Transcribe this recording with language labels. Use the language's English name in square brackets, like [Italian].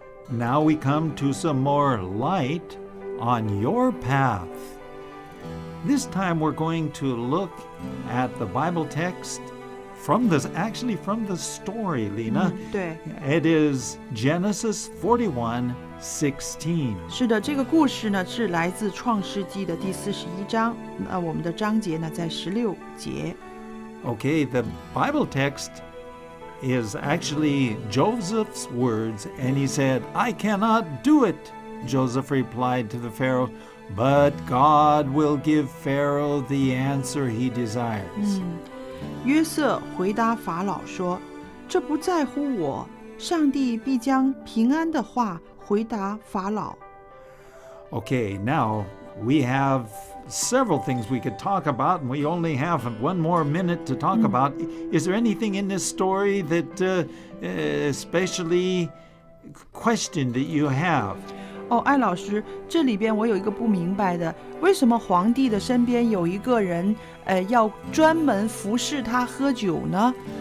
[English] Now we come to some more light on your path. This time we're going to look at the Bible text from the story, Lena. [Chinese] 对， [English] It is Genesis 41:16. [Chinese] 是的，这个故事呢是来自创世纪的第41章。那我们的章节呢在16节。 [English] Okay, the Bible text is actually Joseph's words, and he said, I cannot do it. Joseph replied to the Pharaoh, but God will give Pharaoh the answer he desires. [Chinese] 约瑟回答法老说：“这不在乎我，上帝必将平安的话回答法老。” [English] Okay, now we have several things we could talk about, and we only have 1 more minute to talk about. Is there anything in this story that especially question that you have? [Chinese] 哦，艾老师，这里边我有一个不明白的，为什么皇帝的身边有一个人，要专门服侍他喝酒呢？